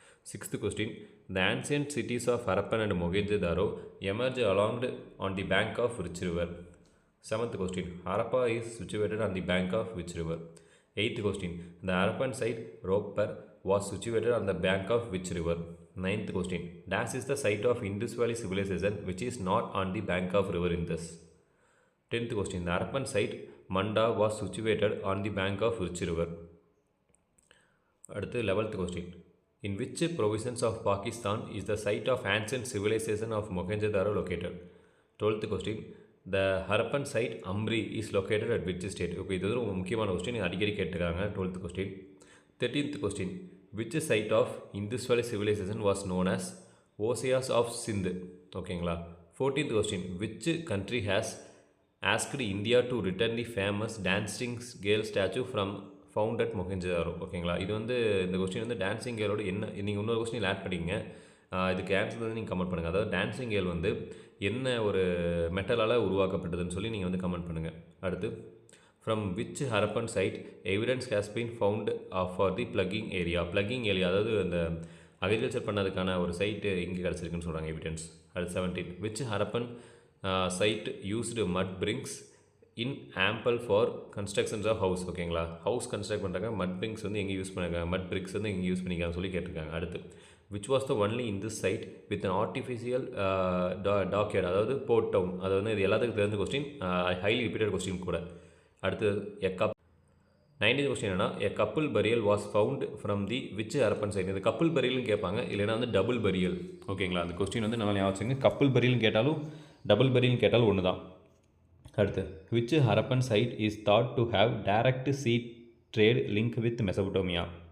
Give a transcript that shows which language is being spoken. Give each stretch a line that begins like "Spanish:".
English: Sixth question, the ancient cities of Harappan and Mohenjodaro emerge along on the bank of which river. Seventh question, Harappa is situated on the bank of which river. Eighth question, the Harappan site Ropar was situated on the bank of which river. Ninth question, dash is the site of Indus Valley civilization which is not on the bank of river Indus. 10th question, the Harappan site Manda was situated on the bank of which river.
Tamil: அடுத்து
English: 11th question, in which province of Pakistan is the site of ancient civilization of Mohenjo-daro located. 12th question, the Harappan site Amri is located at which state.
Tamil: Okay, இது ஒரு முக்கியமான question, அடிக்கடி கேட்டிருக்காங்க.
English: 12th question. 13th question, which site of Indus Valley civilization was known as Oasis of Sindh.
Tamil: ஓகேங்களா?
English: 14th question, which country has asked India to return the famous dancing girl statue from found at Mohenjo-daro.
Tamil: ஓகேங்களா? இது வந்து இந்த question வந்து dancing கேர்ளோட என்ன, நீங்கள் இன்னொரு question add பண்ணிங்க. இதுக்கு ஆன்சர் வந்து நீங்கள் கமெண்ட் பண்ணுங்கள். அதாவது டான்சிங் கேர்ள் வந்து என்ன ஒரு மெட்டலால் உருவாக்கப்பட்டதுன்னு சொல்லி நீங்கள் வந்து கமெண்ட் பண்ணுங்கள். அடுத்து,
English: from which Harappan site evidence has been found for the plugging area.
Tamil: plugging area அதாவது அந்த அக்ரிகல்ச்சர் பண்ணதுக்கான ஒரு சைட்டு இங்கே கிடச்சிருக்குன்னு சொல்கிறாங்க எவிடன்ஸ். அது 17,
English: which Harappan site used mud bricks in ample for constructions of house.
Tamil: ஓகேங்களா? ஹவுஸ் கன்ஸ்ட்ரக்ட் பண்ணுறாங்க. மட் பிரிங்க்ஸ் வந்து எங்கே யூஸ் பண்ணாங்க, மட் பிரிக்ஸ் வந்து எங்கே யூஸ் பண்ணிக்கான்னு சொல்லி கேட்டிருக்காங்க. அடுத்து,
English: which was the only in this site with an artificial dockyard,
Tamil: அதாவது போர்ட் டவுன். அது வந்து இது எல்லாத்துக்கும் தெரிஞ்ச கொஸ்டின்,
English: highly repeated question
Tamil: கூட. அடுத்து, 19th கொஸ்டின் என்னன்னா,
English: A couple burial was found from the which Harappan site.
Tamil: இது கப்புள் பரியல்னு கேட்பாங்க, இல்லைனா வந்து டபுள் பரியல். ஓகேங்களா? அந்த கொஸ்டின் வந்து நல்லா ஞாபகம் வச்சுங்க. கப்புள் பரியல்னு கேட்டாலும் டபுள் பரியல்னு கேட்டாலும் ஒன்று தான். அடுத்து,
English: Which Harappan site is thought to have direct sea trade link with Mesopotamia.